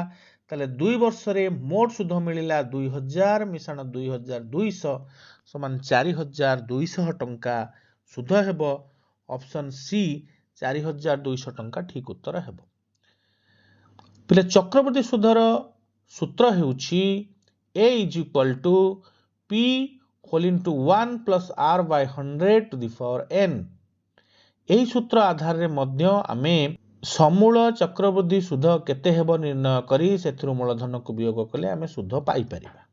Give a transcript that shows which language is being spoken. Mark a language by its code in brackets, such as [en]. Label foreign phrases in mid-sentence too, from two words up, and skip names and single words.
[or] ତାହେଲେ 2 ବର୍ଷରେ ମୋଟ ସୁଧ ମିଳିଲା 2,000 ମିଶାଣ 2,200 ସମାନ 4,200 ଟଙ୍କା ସୁଧ ହେବ। [en] option C [or] 4,200 ଟଙ୍କା ଠିକ୍ ଉତ୍ତର ହେବ। ପିଲେ ଚକ୍ରବୃଦ୍ଧି ସୁଧର ସୂତ୍ର ହେଉଛି [en] A = P whole into 1 plus R by 100 to the power n। [or] ଏହି ସୂତ୍ର ଆଧାରରେ ମଧ୍ୟ ଆମେ ସମୂଳ ଚକ୍ରବୃଦ୍ଧି ସୁଧ କେତେ ହେବ ନିର୍ଣ୍ଣୟ କରି ସେଥିରୁ ମୂଳଧନକୁ ବିୟୋଗ କଲେ ଆମେ ସୁଧ ପାଇପାରିବା।